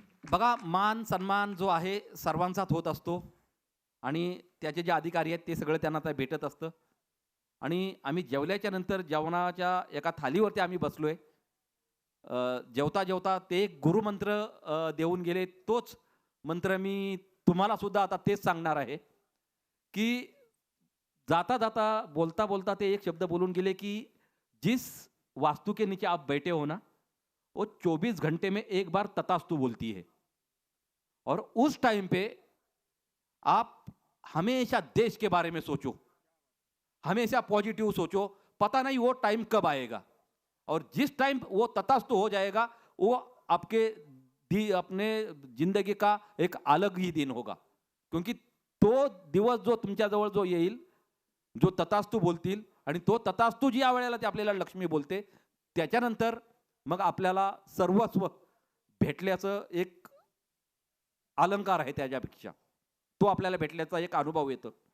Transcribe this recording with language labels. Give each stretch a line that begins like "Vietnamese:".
Marathi: बघा, मान सन्मान जो आहे सर्वांचाच होत असतो आणि त्याचे जे अधिकारी आहेत ते सगळं त्यांना आता भेटत असतं. आणि आम्ही जेवल्याच्या नंतर जेवणाच्या एका थालीवरती आम्ही बसलोय. जेवता जेवता ते एक गुरुमंत्र देऊन गेले. तोच मंत्र मी तुम्हाला सुद्धा आता तेच सांगणार आहे की जाता जाता बोलता बोलता ते एक शब्द बोलून गेले की
Hindi: जिस वास्तु के नीचे आप बैठे हो ना वो 24 घंटे में एक बार तथास्तु बोलती है और उस टाइम पे आप हमेशा देश के बारे में सोचो, हमेशा पॉजिटिव सोचो. पता नहीं वो टाइम कब आएगा और जिस टाइम वो तथास्तु हो जाएगा वो आपके अपने जिंदगी का एक अलग ही दिन होगा.
Marathi: क्योंकि तो दिवस जो तुमच्याजवळ जो येईल, जो तथास्तु बोलतील आणि तो तथास्तु जी वेळेला ते आपल्याला लक्ष्मी बोलते त्याच्यानंतर मग आपल्याला सर्वस्व भेटल्याचं एक अलंकार आहे त्याच्यापेक्षा, तो आपल्याला भेटल्याचा एक अनुभव येतो.